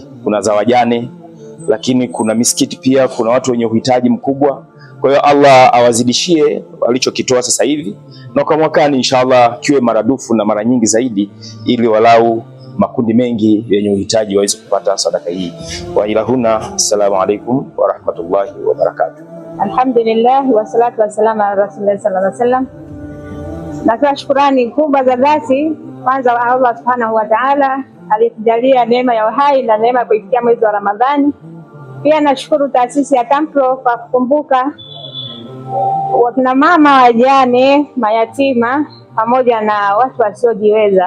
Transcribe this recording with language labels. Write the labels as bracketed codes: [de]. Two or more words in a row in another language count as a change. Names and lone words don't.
[sw] Kuna za wajane, lakini kuna misikiti pia, kuna watu wenye uhitaji mkubwa. Kwa hiyo Allah awazidishie walichokitoa sasa hivi, na kwa mwakani inshallah kiwe maradufu na mara nyingi zaidi, ili walau makundi mengi yenye uhitaji waweze kupata sadaka hii. Wa ilahuna, [ar] السلام عليكم ورحمة الله وبركاته. الحمد لله والصلاة والسلام على رسول الله صلى الله عليه وسلم. [sw] Natoa shukrani kubwa za dhati kwanza wa Allah [ar] سبحانه وتعالى [sw] alitujalia neema ya uhai na neema ya kufikia mwezi wa Ramadhani. Pia nashukuru taasisi ya TAMPRO kwa kukumbuka wakina mama, wajane, mayatima pamoja na watu wasiojiweza.